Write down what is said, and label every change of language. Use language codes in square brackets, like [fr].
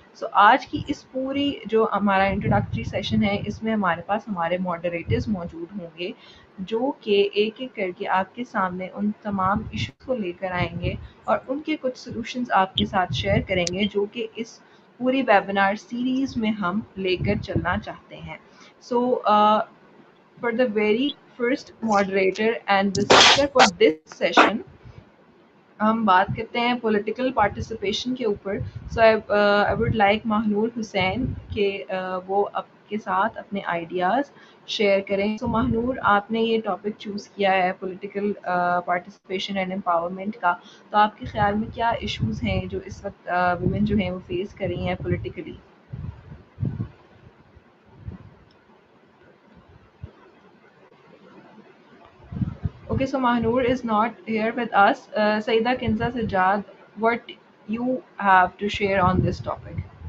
[ur] سو آج کی اس پوری جو ہمارا انٹروڈکٹری سیشن ہے اس میں ہمارے پاس ہمارے ماڈریٹرز موجود ہوں گے جو کہ ایک ایک کر کے آپ کے سامنے ان تمام ایشوز کو لے کر آئیں گے اور ان کے کچھ سلوشنز آپ کے ساتھ شیئر کریں گے جو کہ اس پوری ویبینار سیریز میں ہم لے کر چلنا چاہتے ہیں. [en] so for the very first moderator and the speaker for this session [ur] ہم بات کرتے ہیں پولیٹیکل پارٹیسپیشن کے اوپر. سو [en] I would like [ur] ماہنور حسین کہ وہ آپ کے ساتھ اپنے آئیڈیاز شیئر کریں. سو ماہنور آپ نے یہ ٹاپک چوز کیا ہے پولیٹیکل پارٹیسپیشن اینڈ امپاورمنٹ کا, تو آپ کے خیال میں کیا ایشوز ہیں جو اس وقت ویمن جو ہیں وہ فیس کر رہی ہیں politically? [en] Okay, so Mahnur is not here with us. Saida Kinza Sajjad, what you have to share on this topic?